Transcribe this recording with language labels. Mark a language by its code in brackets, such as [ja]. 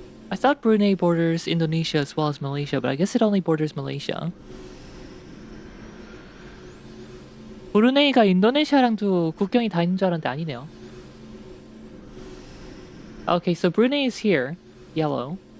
[en] I thought Brunei borders Indonesia as well as Malaysia, but I guess it only borders Malaysia. [ko] 브루네이가 인도네시아랑도 국경이 다 있는 줄 알았는데 아니네요. [en] Okay, so Brunei is here, yellow.